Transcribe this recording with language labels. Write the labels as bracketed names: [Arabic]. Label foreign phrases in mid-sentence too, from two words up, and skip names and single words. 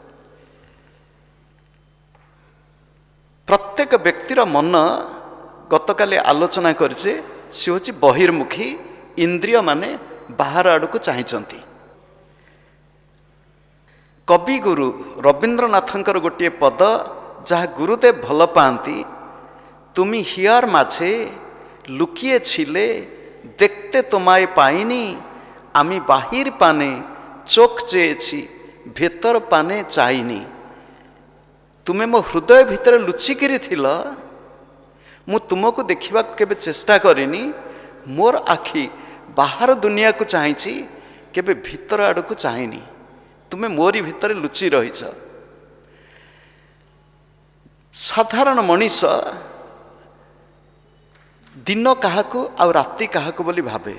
[Odia] ପ୍ରତ୍ୟେକ ବ୍ୟକ୍ତିର ମନ ଗତକାଲି ଆଲୋଚନା କରିଛେ, ସେ ହେଉଛି ବହିର୍ମୁଖୀ, ଇନ୍ଦ୍ରିୟ ମାନେ ବାହାର ଆଡ଼କୁ ଚାହିଁଛନ୍ତି। କବିଗୁରୁ ରବୀନ୍ଦ୍ରନାଥଙ୍କର ଗୋଟିଏ ପଦ, ଯାହା ଗୁରୁଦେବ ଭଲ ପାଆନ୍ତି, [Bangla] তুমি হিয়ার মাঝে লুকিয়ে ছিলে, দেখতে তোমায় পাইনি, আমি বাহির পানে চোখ চেয়েছি, ভেতর পানে চাইনি। [Odia] ତୁମେ ମୋ ହୃଦୟ ଭିତରେ ଲୁଚିକିରି ଥିଲ, ମୁଁ ତୁମକୁ ଦେଖିବାକୁ କେବେ ଚେଷ୍ଟା କରିନି, ମୋର ଆଖି ବାହାର ଦୁନିଆକୁ ଚାହିଁଛି, କେବେ ଭିତର ଆଡ଼କୁ ଚାହିଁନି, ତୁମେ ମୋରି ଭିତରେ ଲୁଚି ରହିଛ। ସାଧାରଣ ମଣିଷ ଦିନ କାହାକୁ ଆଉ ରାତି କାହାକୁ ବୋଲି ଭାବେ।